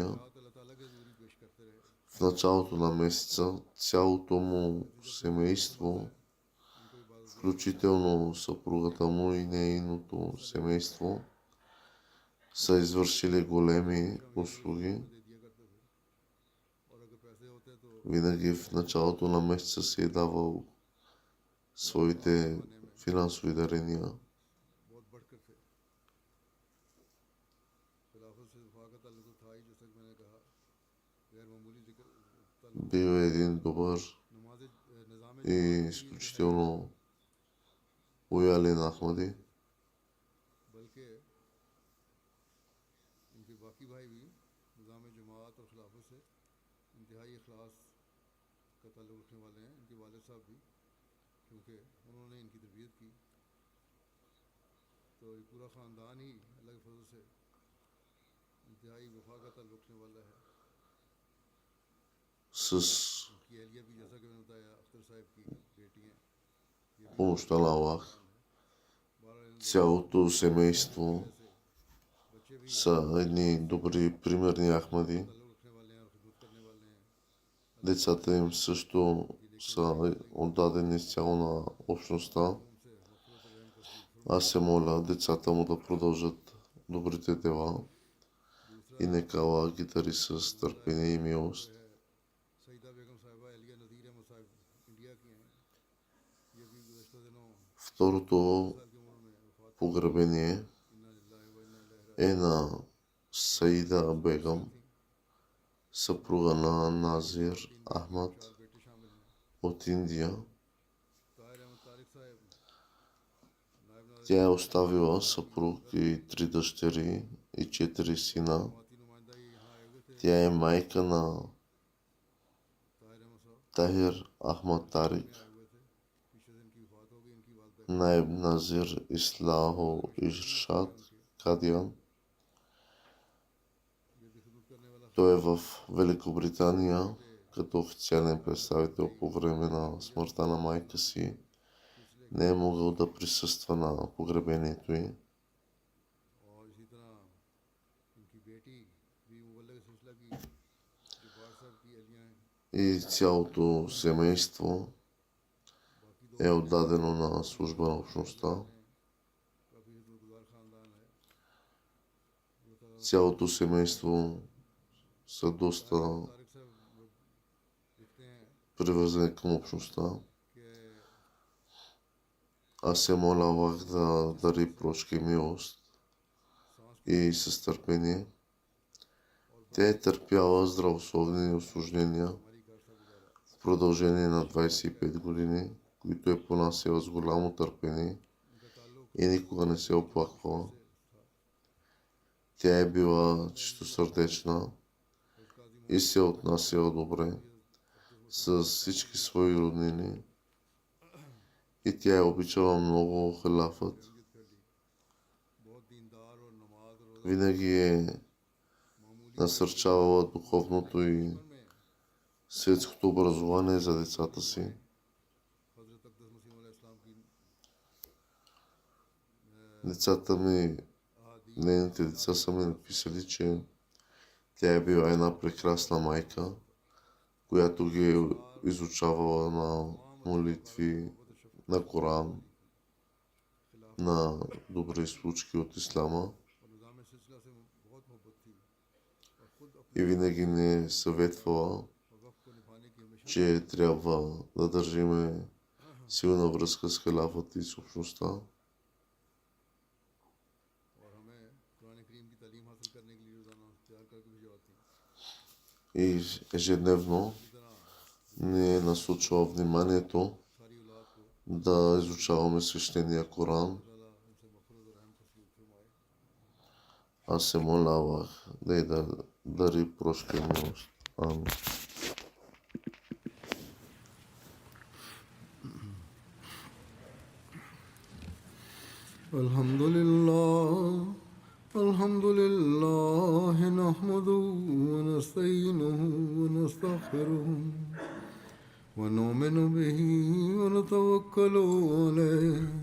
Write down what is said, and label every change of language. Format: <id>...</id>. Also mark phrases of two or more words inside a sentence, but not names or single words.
<ur>رات اللہ تعالیٰ کے حضوری پیش کرتے رہے.</ur> <bg>В началото на месеца цялото му семейство,</bg> <ur>ان کو عبادت</ur> <bg>включително съпругата му и нейното семейство, са извършили големи услуги.</bg> <ur>دے دیا کرتے تھے۔ اور اگر پیسے ہوتے تو</ur> <bg>Винаги в началото на месеца си е давал своите финансови дарения.</bg> <ur>بہت بڑھ کر تھے. خلافت سے وفا کا تعلق تو تھا ہی، جیسا کہ میں نے کہا. غیر معمولی ذکر تعلق</ur> <bg>Бил е един добър</bg> <ur>نماز نظام</ur> <bg>и изключително лоялен Ахмади.</bg> <ur>بلکہ ان کے باقی بھائی بھی نظام جماعت اور خلافت سے انتہائی اخلاص کا تعلق رکھنے والے ہیں. ان کے والد صاحب بھی، کیونکہ انہوں نے ان کی تربیت کی، تو یہ پورا خاندان ہی اللہ کے فضل سے انتہائی وفا کا تعلق رکھنے والا ہے.</ur> <bg>С</bg> <ur>ان کی اہلیہ بھی، جیسا کہ میں نے بتایا، اختر صاحب کی بیٹی ہیں. یہ بھی</ur> <bg>помощта на Аллах,</bg> <ur>بارہ</ur> <bg>цялото семейство</bg> <ur>سے بچے بھی</ur> <bg>са едни добри, примерни Ахмади.</bg> <ur>تعلق رکھنے والے ہیں اور خدمت کرنے والے ہیں.</ur> <bg>Децата им също са отдадени изцяло на общността.</bg> <ur>ان سے مغفرت اور رحم کا سلوک</ur> <bg>Аз се моля децата му да продължат добрите дела и нека Аллах ги дари с търпение и милост.</bg> <ur>سعیدہ بیگم صاحبہ اہلیہ نذیر احمد صاحب انڈیا کی ہیں. یہ بھی گزشتہ دنوں</ur> <bg>Второто</bg> <ur>سال کی عمر میں وفات</ur> <bg>погребение</bg> <ar>إنا لله وإنا إليه</ar> <bg>е на Саида Бегам, съпруга на Назир Ахмад</bg> <ur>راجعون۔ بیٹے شامل ہیں.</ur> <bg>от Индия.</bg> <ur>طاہر احمد طارق صاحب نائب ناظر</ur> <bg>Тя е оставила съпруг и 3 дъщери и 4 сина.</bg> <ur>جماعتی نمائندہ یہ یہاں آئے ہوئے تھے.</ur> <bg>Тя е майка на</bg> <ur>طاہر احمد صاحب</ur> <bg>Тахир Ахмад Тарик,</bg> <ur>میں آئے ہوئے تھے۔ پیچھے سے ان کی وفات ہو گئی۔ ان کی والدہ</ur> <bg>Наиб Назир Ислахо Иршад Кадиан.</bg> <ur>یہ بھی خدمت کرنے والا</ur> <bg>Той е в Великобритания като официален представител по време на смъртта на майка си. Не е могъл да присъства на погребението й.</bg> <ur>اور اسی طرح ان کی بیٹی بھی مبلغ سلسلہ کی جبار صاحب کی اہلیہ ہیں.</ur> <bg>И цялото семейство</bg> <ur>باقی دو</ur> <bg>е отдадено на служба на общността.</bg> <ur>کافی خدمت گار خاندان ہے. اللہ تعالیٰ</ur> <bg>Цялото семейство са доста</bg> <ur>طارق صاحب لکھتے ہیں</ur> <bg>привързани към общността.</bg> <ur>کہ</ur> <bg>Аз се моля Аллах да дари прошка и милост и с търпение. Тя е търпяла здравословни осложнения</bg> <ur>ہماری کا عرصہ گزارا.</ur> <bg>в продължение на 25 години, които е понасяла с голямо търпение</bg> <ur>ان کا تعلق</ur> <bg>и никога не се оплаквала. Тя е била чистосърдечна и се е отнасяла добре с всички свои роднини. И тя е обичала много халафът.</bg> <ur>تربیت کر لی. بہت دیندار اور نماز اور روزہ</ur> <bg>Винаги е</bg> <ur>معمولی</ur> <bg>насърчавала духовното и</bg> <ur>میں</ur> <bg>светското образование за децата си.</bg> <ur>حضرت اقدس مسیح علیہ السلام کی</ur> <bg>Децата ми, нейните деца са ми написали, че тя е била една прекрасна майка, която ги е изучавала на молитви, на Коран, на добри случки от Ислама</bg> <ur>اور نظام سلسلہ سے بہت محبت تھی اور خود اپنے</ur> <bg>и винаги ни е съветвала,</bg> <ur>وقف کو نبھانے کی ہمیشہ</ur> <bg>че трябва да държиме силна връзка с халафата и с общността.</bg> <ur>اور ہمیں قرآن کریم کی تعلیم حاصل کرنے کے لیے روزانہ تیار کر کے بھجواتی.</ur> <bg>И ежедневно</bg> <ur>اسی طرح</ur> <bg>ни е насочвала вниманието</bg> <ur>ساری اولاد کو</ur> <bg>да изучаваме свещения Коран. Аз се моля Аллах да й дари прошка и милост. Амин.</bg> <ar>الحمد لله نحمده ونستعينه ونستغفره ونؤمن به ونتوكل عليه</ar>